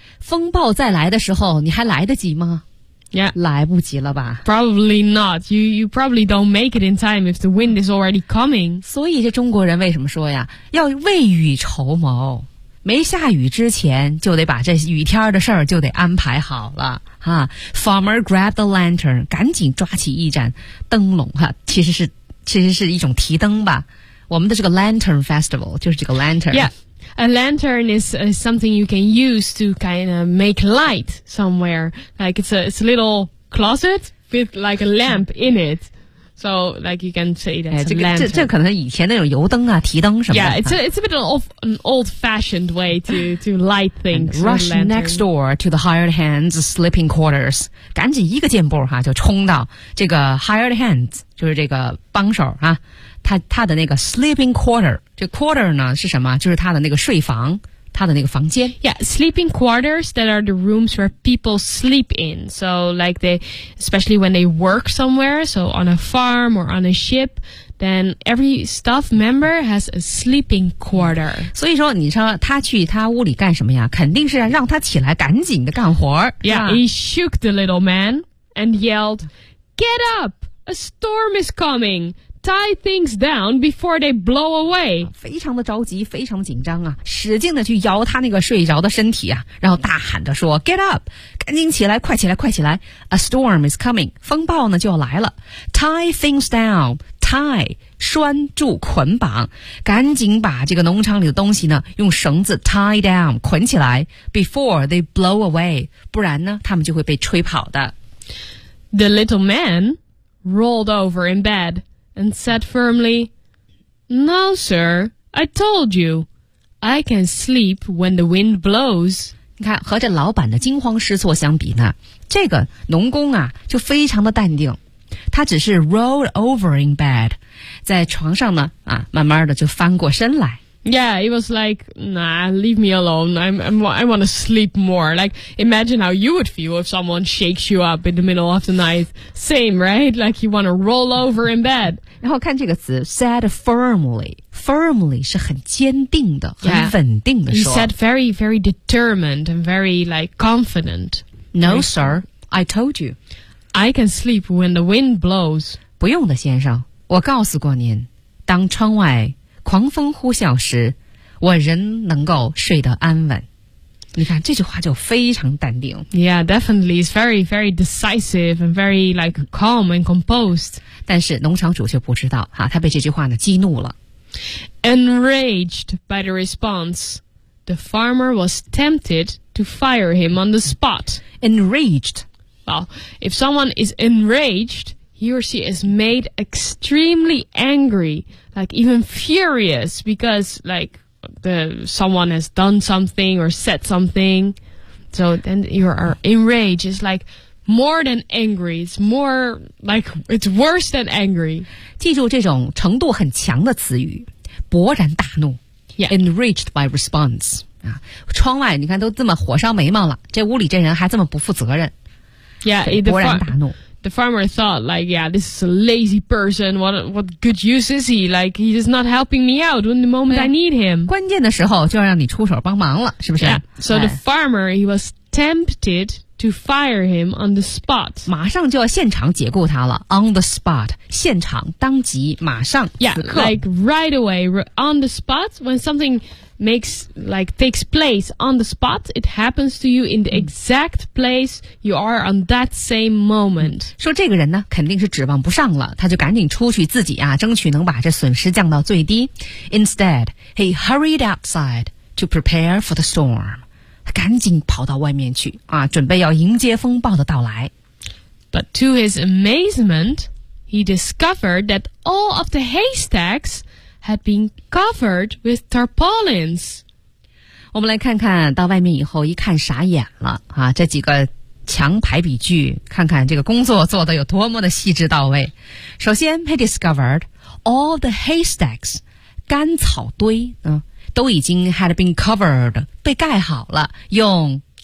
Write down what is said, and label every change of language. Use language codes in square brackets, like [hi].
[zh] 风暴再来的时候，你还来得及吗？ [en] Yeah. [zh] 来不及了吧。 [en] Probably not, you probably don't make it in time if the wind is already coming. [zh] 所以这中国人为什么说呀，要未雨绸缪，没下雨之前就得把这雨天的事儿就得安排好了。哈 [en] Farmer grabbed the lantern, [zh] 赶紧抓起一盏灯笼，哈，其实是一种提灯吧。我们的这个 lantern festival 就是这个 lantern。 [en] Yeah, a lantern is something you can use to kind of make light somewhere. Like it's a little closet with like a lamp in it. So like you can say that's a lantern. [zh] 这可能以前那种油灯啊提灯什么的。 [en] Yeah, it's a bit of an old fashioned way to light things. Rush next door to the hired hand's sleeping quarters. [zh] 赶紧一个箭步哈就冲到这个 hired hand's. 就是这个帮手啊，他的那个 sleeping quarter， 这 quarter 呢是什么？就是他的那个睡房，他的那个房间。 [en] Yeah, sleeping quarters that are the rooms where people sleep in. So like they, especially when they work somewhere, so on a farm or on a ship, then every staff member has a sleeping quarter. [zh] 所以说，你说他去他屋里干什么呀？肯定是让他起来赶紧的干活。 [en] Yeah, he shook the little man and yelled, "Get up!" A storm is coming. Tie things down before they blow away. [zh] 非常的着急，非常紧张啊！使劲的去摇他那个睡着的身体啊，然后大喊着说 ： [en] “Get up! [zh] 赶紧起来，快起来，快起来 ！ [en] A storm is coming. [zh] 风暴呢就要来了。 [en] Tie things down. [zh] Tie 拴住捆绑，赶紧把这个农场里的东西呢用绳子 tie down 捆起来 ， [en] before they blow away. [zh] 不然呢，他们就会被吹跑的。” [en] The little man rolled over in bed and said firmly, No, sir, I told you, I can sleep when the wind blows. [zh] 你看，和这老板的惊慌失措相比呢，这个农工啊，就非常的淡定。他只是 [en] rolled over in bed， [zh] 在床上呢，啊，慢慢的就翻过身来。 [en] Yeah, it was like, nah, leave me alone. I want to sleep more. Like, imagine how you would feel if someone shakes you up in the middle of the night. Same, right? Like, you want to roll over in bed. [zh] 然后看这个词 [en] said firmly. [zh] Firmly 是很坚定的、yeah. 很稳定的说。 [en] He said very, very determined and very, like, confident. No, sir. I told you. I can sleep when the wind blows. [zh] 不用的，先生。我告诉过您，当窗外狂风呼啸时，我仍能够睡得安稳。你看这句话就非常淡定。 [en] Yeah, definitely, it's very, very decisive and very like calm and composed. [zh] 但是农场主却不知道哈、啊，他被这句话呢激怒了。 [en] Enraged by the response, the farmer was tempted to fire him on the spot. Enraged. Well, if someone is enraged. He or she is made extremely angry, like even furious because like someone has done something or said something. So then you are enraged. It's like more than angry. It's more like it's worse than angry. [zh] 记住这种程度很强的词语，勃然大怒、 [en] yeah. Enraged by response.、 [zh] 啊、窗外你看都这么火烧眉毛了，这屋里这人还这么不负责任。 [en] Yeah, [zh] 勃然大怒。 [en] The farmer thought, like, yeah, this is a lazy person. What good use is he? Like, he is not helping me out when the moment I need him. [zh] 关键的时候就要让你出手帮忙了，是不是？ [en] Yeah. So the farmer, he was tempted to fire him on the spot. [zh] 马上就要现场解雇他了。 [en] On the spot, [zh] 现场，当即，马上。 [en] Yeah, like right away, on the spot, when something makes, like, takes place on the spot, it happens to you in the exact place you are on that same moment. [zh] 说这个人呢肯定是指望不上了，他就赶紧出去自己啊争取能把这损失降到最低。 [en] Instead, he hurried outside to prepare for the storm. [zh] 他赶紧跑到外面去啊，准备要迎接风暴的到来。 [en] But to his amazement, he discovered that all of the haystacks had been covered with tarpaulins. [zh] 我们来看看到外面以后一看傻眼了、啊、这几个墙排比句看看这个工作做得有多么的细致到位。首先 [en] he discovered all the haystacks, [zh] 干草堆、啊、都已经 [en] had been covered, [zh] 被盖好了用